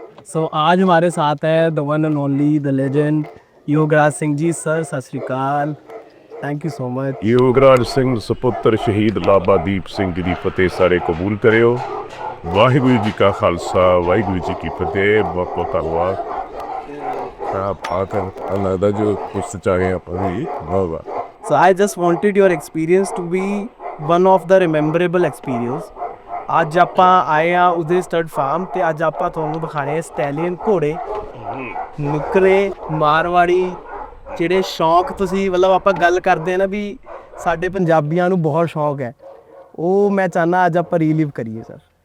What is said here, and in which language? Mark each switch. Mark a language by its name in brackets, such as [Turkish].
[Hindi] So आज हमारे साथ है [English] the one and only the legend [Hindi] Yograj Singh ji. [Punjabi] Sir सत श्री अकाल, [English] Thank you so much. [Punjabi] Yograj Singh ਸੁਪੁੱਤਰ ਸ਼ਹੀਦ ਬਾਬਾ ਦੀਪ ਸਿੰਘ ਜੀ ਦੀ ਫਤਿਹ ਸਾਰੇ ਕਬੂਲ ਕਰਿਓ। ਵਾਹਿਗੁਰੂ ਜੀ ਕਾ ਖਾਲਸਾ, ਵਾਹਿਗੁਰੂ ਜੀ ਕੀ ਫਤਿਹ। ਬਹੁਤ ਬਹੁਤ ਧੰਨਵਾਦ। ਲੱਗਦਾ ਜੋ ਕੁਛ ਚਾਹੇ ਆਪਾਂ ਵੀ ਬਹੁਤ। [English] So I just wanted your experience to be one of the rememberable experience। [Punjabi] ਅੱਜ ਆਪਾਂ ਆਏ ਆ ਉਹਦੇ ਸਟੱਡ ਫਾਰਮ ਤੇ ਅੱਜ ਆਪਾਂ ਤੁਹਾਨੂੰ ਦਿਖਾਣੇ ਸਟੈਲੀਅਨ ਘੋੜੇ, ਨੁਕਰੇ, ਮਾਰਵਾੜੀ, ਜਿਹੜੇ ਸ਼ੌਂਕ ਤੁਸੀਂ ਮਤਲਬ ਆਪਾਂ ਗੱਲ ਕਰਦੇ ਆ ਨਾ ਵੀ ਸਾਡੇ ਪੰਜਾਬੀਆਂ ਨੂੰ ਬਹੁਤ ਸ਼ੌਂਕ ਹੈ, ਉਹ ਮੈਂ ਚਾਹੁੰਦਾ ਅੱਜ ਆਪਾਂ ਰੀਲਿਵ ਕਰੀਏ ਸਰ।